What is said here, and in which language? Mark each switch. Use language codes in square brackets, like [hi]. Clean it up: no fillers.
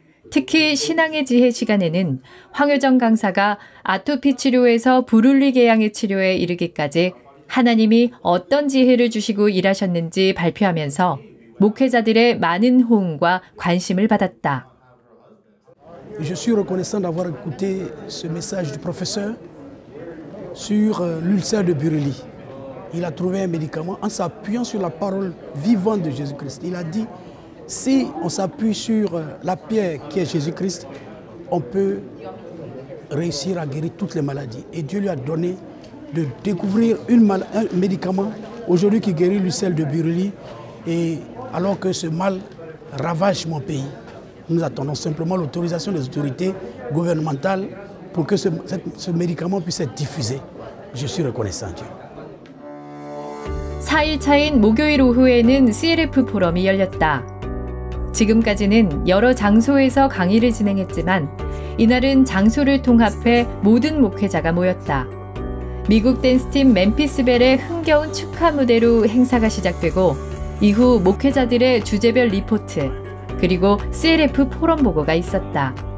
[ko] 특히 신앙의 지혜 시간에는 황효정 강사가 아토피 치료에서 불윤리계양의 치료에 이르기까지 하나님이 어떤 지혜를 주시고 일하셨는지 발표하면서 목회자들의 많은 호응과 관심을 받았다. [fr] Je suis reconnaissant d'avoir écouté ce message du professeur sur l'ulcère de Buruli. Il a trouvé un médicament en s'appuyant sur la parole vivante de Jésus-Christ. Il a dit, si on s'appuie sur la pierre qui est Jésus-Christ, on peut réussir à guérir toutes les maladies. Et Dieu lui a donné de découvrir un médicament aujourd'hui qui guérit l'ulcère de Buruli, et alors que ce mal ravage mon pays. Nous attendons simplement l'autorisation des autorités gouvernementales pour que ce médicament puisse être diffusé. Je suis reconnaissant, Dieu. [ko] 4일차인 목요일 오후에는 CLF 포럼이 열렸다. 지금까지는 여러 장소에서 강의를 진행했지만 이날은 장소를 통합해 모든 목회자가 모였다. 미국 댄스팀 멤피스벨의 흥겨운 축하 무대로 행사가 시작되고 이후 목회자들의 주제별 리포트, 그리고 CLF 포럼 보고가 있었다.